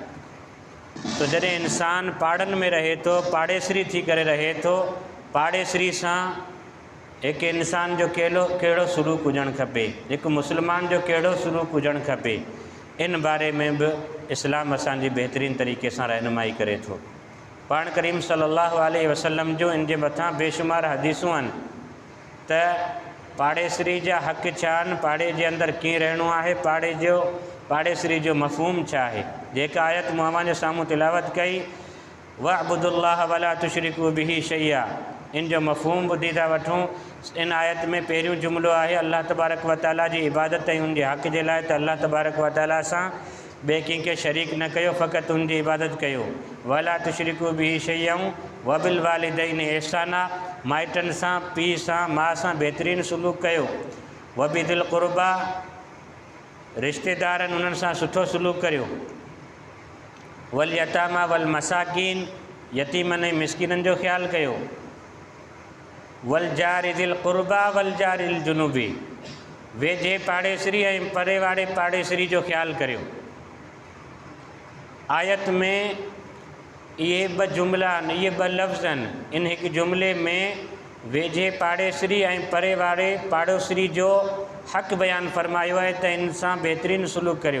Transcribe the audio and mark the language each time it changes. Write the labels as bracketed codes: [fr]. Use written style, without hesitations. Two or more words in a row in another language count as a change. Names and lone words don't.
[sd] तो जॾहिं इंसान पाड़नि में रहे थो, पाड़ेसरी थी करे रहे थो, पाड़ेसरी सां हिकु इंसान जो कहिड़ो सलूक हुजणु खपे, हिकु मुस्लमान जो कहिड़ो सलूक हुजणु खपे, इन बारे में बि इस्लाम असांजी बहितरीन तरीक़े सां रहनुमाई करे थो। पाण करीम [ar] صلى الله عليه وسلم [sd] जो इन जे मथां बेशुमार हदीसूं आहिनि त पाड़ेसरी जा हक़ छा आहिनि, पाड़े जे अंदरि कीअं रहणो आहे, पाड़ेसरी जो मफ़हूम छा आहे। जेका आयत मूं अव्हां जे साम्हूं तिलावत कई [ar] واعبدوا الله ولا تشركوا به شيئا, [sd] इन जो मफ़हूम ॿुधी था वठूं। इन आयत में पहिरियों जुमिलो आहे अल्लाह [ar] تبارك وتعالى [sd] जी इबादत ऐं उनजे हक़ जे लाइ त अल्लाह [ar] تبارك وتعالى [sd] सां ॿिए कंहिंखे शरीक न कयो, फ़क़ति उनजी इबादत कयो। [ar] ولا تشركوا به شيئا وبالوالدين إحسانا, [sd] माइटनि सां, पीउ सां, माउ सां बहितरीन सलूक कयो। [ar] وبذي القربى, [sd] रिश्तेदारनि उन्हनि सां सुठो सलूक करियो। [ar] واليتامى والمساكين, [sd] यतीमनि ऐं मिसकिननि जो ख़्यालु कयो। [ar] والجار ذي القربى والجار الجنب, [sd] वेझे पाड़ेसरी ऐं परे वारे पाड़ेसरी जो ख़्यालु करियो। आयत में ये ॿ जुमिला आहिनि, इहे ॿ लफ़्ज़ आहिनि। इन हिकु जुमिले में वेझे पाड़ेसरी ऐं परे वारे पाड़ोसरी जो हक़ बयानु फरमायो आहे त इन सां बहितरीन सलूक करियो।